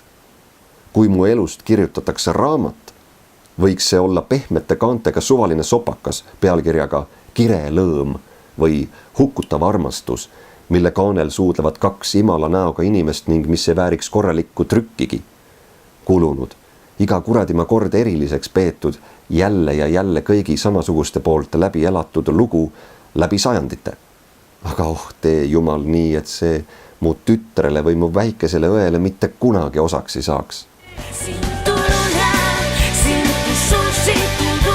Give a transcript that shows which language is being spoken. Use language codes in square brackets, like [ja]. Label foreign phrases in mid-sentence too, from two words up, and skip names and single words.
[et] Kui mu elust kirjutatakse raamat, võiks see olla pehmete kaantega suvaline sopakas pealkirjaga Kirelõõm või Hukkutav armastus, mille kaanel suudlevad kaks imala näoga inimest ning mis ei vääriks korralikku trükkigi. Kulunud, iga kuradima kord eriliseks peetud, jälle ja jälle kõigi samasuguste poolt läbi elatud lugu läbi sajandite. Aga tee Jumal nii, et see mu tütrele või mu väikesele õele mitte kunagi osaks ei saaks. [es] Sin tu luna, sin tu sol, sin tu